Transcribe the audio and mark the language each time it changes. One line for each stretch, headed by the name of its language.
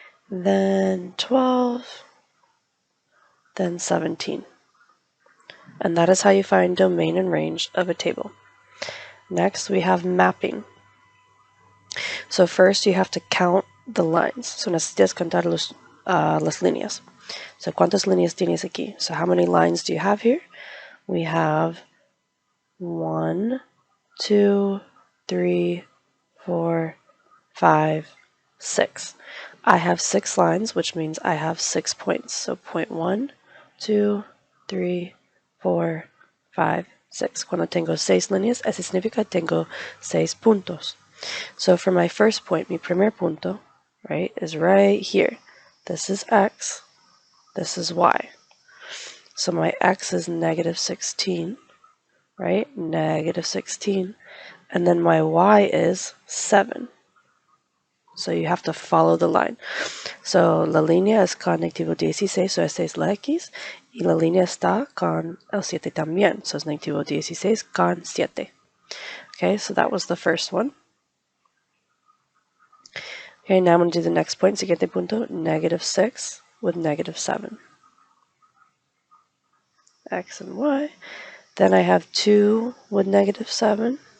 English: Then 12. Then 17. And that is how you find domain and range of a table. Next, we have mapping. So first you have to count the lines.
Spanish: So necesitas contar las líneas. So ¿cuántas líneas tienes aquí?
English: So how many lines do you have here? We have 1, 2, 3, 4, 5, 6. I have 6 lines, which means I have 6 points. So point 1, 2, 3, 4, 5, 6.
Spanish: Cuando tengo 6 líneas, eso significa tengo 6 puntos.
English: So for my first point,
Spanish: mi primer punto,
English: right, is right here. This is x, this is y. So my x is negative 16, right, negative 16. And then my y is 7. So you have to follow the line.
Spanish: So la línea es con negativo 16, so esta es la x. Y la línea está con el 7 también, so es negativo 16 con 7.
English: Okay, so that was the first one. Okay, now I'm going to do the next point,
Spanish: siguiente punto,
English: negative 6 with negative 7. X and y. Then I have 2 with negative 7.